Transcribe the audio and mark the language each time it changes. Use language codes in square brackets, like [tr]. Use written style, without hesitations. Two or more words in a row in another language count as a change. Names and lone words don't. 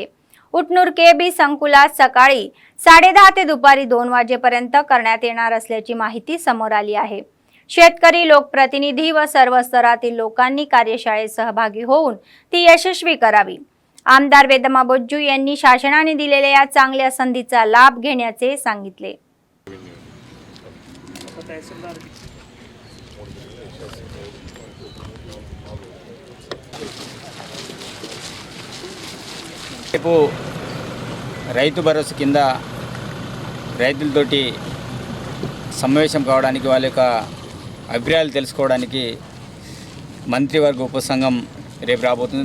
[mr] उटनूर केबी संकुलात सकाळी 10:30 ते दुपारी 2 वाजेपर्यंत करण्यात येणार असल्याची माहिती समोर आली आहे. शेतकरी, लोकप्रतिनिधी व सर्व स्तरातील लोकांनी कार्यशाळेत सहभागी होऊन ती यशस्वी करावी. आमदार वेदमा बोज्जू यांनी शासनाने दिलेल्या या चांगल्या संधीचा लाभ घेण्याचे सांगितले. [te] రేపు రైతు భరోసా కింద రైతులతోటి సమావేశం కావడానికి వాళ్ళ యొక్క అభిప్రాయాలు తెలుసుకోవడానికి మంత్రివర్గ ఉపసంఘం రేపు రాబోతుంది.